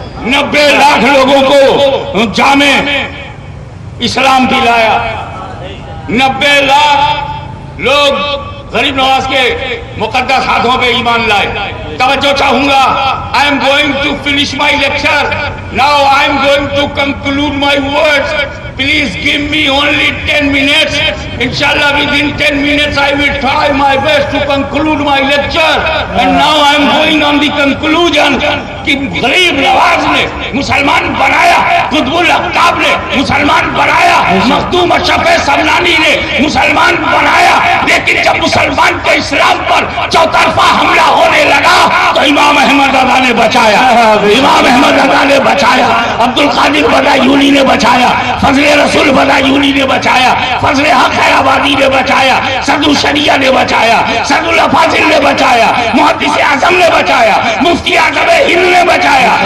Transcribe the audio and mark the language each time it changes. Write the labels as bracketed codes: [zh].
[ur] 90 لاکھ لوگوں کو جامع اسلام دلایا. 90 لاکھ لوگ غریب نواز کے مقدس ہاتھوں پہ ایمان لائے. توجہ چاہوں گا. [en] I am going to finish my lecture. Now I am going to conclude my words. Please give me only 10 minutes. Inshallah within 10 minutes I will try my best to conclude my lecture. And now I am going on the conclusion [ur] کہ غریب نواز نے مسلمان بنایا، قطب الاقطاب نے مسلمان بنایا، مخدوم اشرف سمنانی نے مسلمان بنایا. لیکن جب مسلمان کے اسلام پر چوطرفہ حملہ ہونے لگا تو امام احمد رضا نے بچایا، امام احمد رضا نے بچایا، عبد القادر بدایونی نے بچایا، فضل رسول بدایونی نے بچایا، فضل حق آبادی نے بچایا، صدر الشریعہ نے بچایا، صدر الافاضل نے بچایا، محدث اعظم نے بچایا، مفتی اعظم ہند نے بچایا.